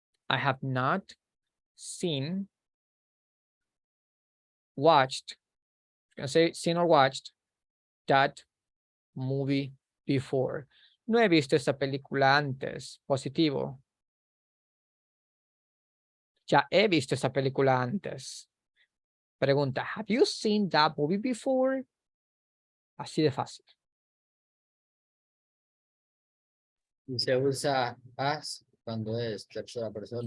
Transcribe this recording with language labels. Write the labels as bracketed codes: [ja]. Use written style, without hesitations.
[en] I have not seen, watched, can I say seen or watched that movie before. [es] No he visto esa película antes. Positivo. Ya he visto esa película antes. Pregunta, [en] have you seen that movie before? [es] Así de fácil. Y se usa has cuando es tercera persona.